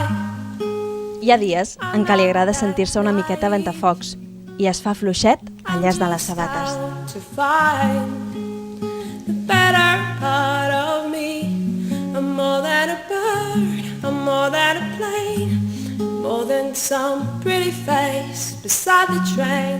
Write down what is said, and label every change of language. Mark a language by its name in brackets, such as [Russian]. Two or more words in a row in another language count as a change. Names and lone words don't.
[Catalan] Hi ha dies en què li agrada sentir-se una miqueta ventafocs i es fa fluixet al llaç de les sabates. [English] To find the better part of me. I'm more than a bird, I'm more than a plane, more than some pretty face beside the train.